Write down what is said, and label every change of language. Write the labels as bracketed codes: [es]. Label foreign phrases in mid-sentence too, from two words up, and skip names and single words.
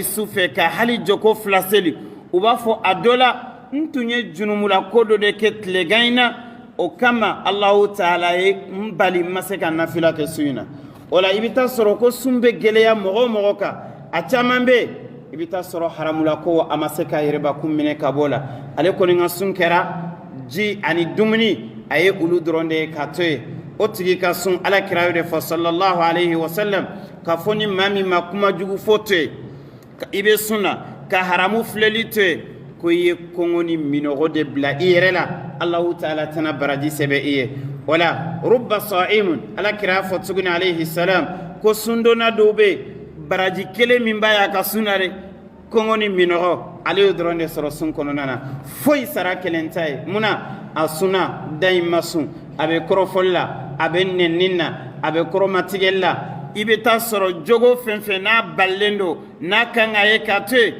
[bm] su fɛ ka hali jɔko fila seli u b'a fɔ a dɔ la n tun ye junumula ko dɔ de kɛ tilegan in na o kama [ar] الله تعالى [bm] ye n bali n ma se ka nafila kɛ su in na o la i bɛ taa sɔrɔ ko sun bɛ gɛlɛya mɔgɔ o mɔgɔ kan a caman bɛ yen i bɛ taa sɔrɔ haramula ko a ma se ka yɛrɛbakun minɛ ka bɔ la ale kɔni ka sun kɛra ji ani dumuni a ye olu dɔrɔn de ye k'a to yen o tigi ka sun alakira y'o de fɔ [ar] صلى الله عليه وسلم [bm] k'a fɔ ni maa min ma kuma jugu fɔ to yen i bɛ sun na ka haramu filɛli to yen ko i ye kɔngɔ ni minɔgɔ de bila i yɛrɛ la [ar] الله تعالى [bm] tɛna baraji sɛbɛ i ye o la [ar] رب صائم [bm] alakira y'a fɔ tuguni [ar] عليه السلام [bm] ko sundonna dɔw bɛ yen baraji kelen min b'a y'a ka sun na dɛ kɔngɔ ni minɔgɔ ale y'o dɔrɔn de sɔrɔ sun kɔnɔna na foyi sara kelen t'a ye munna a sunna da in ma sun a bɛ kɔrɔfɔli la a bɛ nɛnni na a bɛ kɔrɔmatigɛli la i bɛ taa sɔrɔ jogo fɛn fɛn n'a balilen don n'a kan ka ye k'a to yen